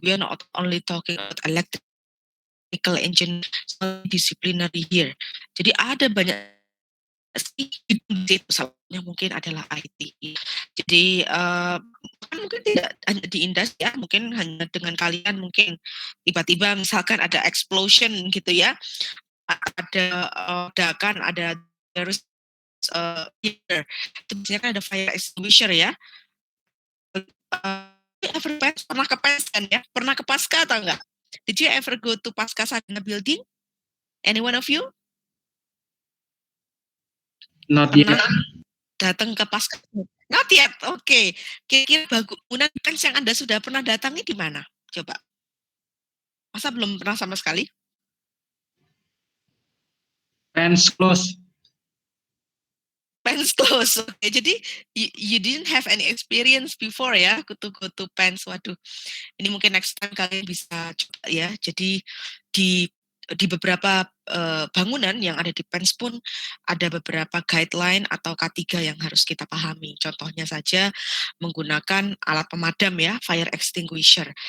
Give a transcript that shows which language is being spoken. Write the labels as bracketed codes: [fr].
[en] We are not only talking about electrical engineering, disciplinary here. [id] Jadi ada banyak misalnya mungkin adalah IT. Jadi mungkin tidak hanya di industri ya, mungkin hanya dengan kalian mungkin tiba-tiba misalkan ada explosion gitu ya, ada ledakan, ada terus itu biasanya kan ada fire extinguisher ya. Pernah ke PES kan ya? Pernah ke Pasca atau enggak? [en] Did you ever go to Pasca Sarjana building? Any one of you? Not [id] Pernah [en] yet. [id] datang ke Pasca? [en] Not yet. [id] Oke. Kira-kira bangunan PES yang Anda sudah pernah datangi di mana? Coba. Masa belum pernah sama sekali? [en] Pens close. Pens close. Okay. Jadi you didn't have any experience before ya go to Pens. [id] Waduh. Ini mungkin [en] next time [id] kalian bisa coba ya. Jadi di beberapa bangunan yang ada di Pens pun ada beberapa guideline atau K3 yang harus kita pahami. Contohnya saja menggunakan alat pemadam ya, fire extinguisher.